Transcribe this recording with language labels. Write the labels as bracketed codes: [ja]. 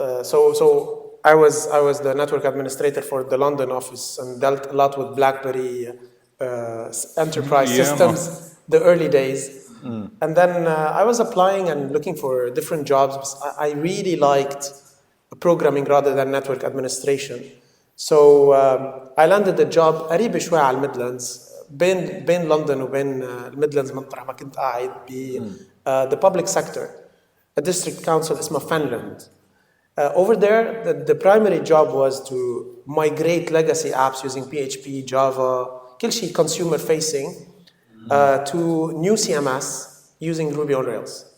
[en] So I was the network administrator for the London office and dealt a lot with BlackBerry enterprise systems, the early days. And then I was applying and looking for different jobs. I really liked programming rather than network administration. So I landed a job [ar] قريب شوي على الميدلاندز بين لندن وبين الميدلاندز مطرح ما كنت قاعد ب [en] the public sector, a district council [ar] اسمه Finland. [en] Over there, the primary job was to migrate legacy apps using PHP, Java, [ar] كل شيء [en] consumer facing, to new CMS using Ruby on Rails.